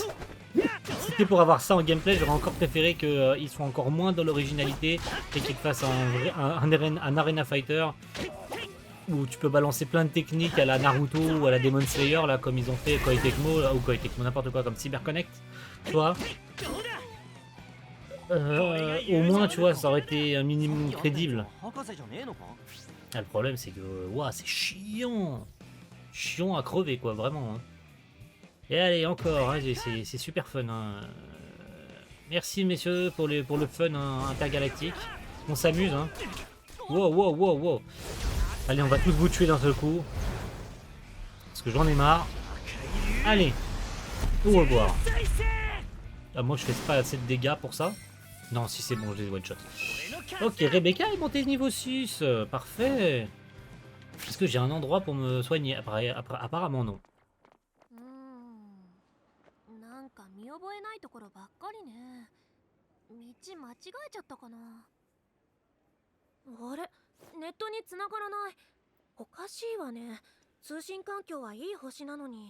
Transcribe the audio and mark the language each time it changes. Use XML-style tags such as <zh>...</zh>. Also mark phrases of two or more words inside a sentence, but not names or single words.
<fr>Si c'était pour avoir ça en gameplay, j'aurais encore préféré qu'ils soient encore moins dans l'originalité et qu'ils fassent un</fr> <en>arena fighter</en> <fr>où tu peux balancer plein de techniques à la Naruto ou à la Demon Slayer là comme ils ont fait Koei Tecmo ou Koei Tecmo n'importe quoi comme CyberConnect, tu vois. Au moins tu vois ça aurait été un minimum crédible.</fr> <ja>博士じゃねえのか。</ja> <fr>Ah, le problème c'est que ouah, c'est chiant. Chiant à crever quoi vraiment. Hein. Et allez encore, hein, c'est super fun. Hein. Merci messieurs pour le fun hein, intergalactique. On s'amuse. Hein. Wow wow wow wow. Allez, on va tous vous tuer d'un seul coup. Parce que j'en ai marre. Allez. Au revoir. Ah, moi, je fais pas assez de dégâts pour ça. Non, si c'est bon, je les</fr> <en>one shot.</en> <fr>Ok, Rebecca est montée niveau 6. Parfait. Est-ce que j'ai un endroit pour me soigner? Apparemment, non.</fr> <ja>なんか見覚えないところばっかりね。道間違えちゃったかな。あれ、ネットに繋がらない。おかしいわね。通信環境はいい星なのに。</ja>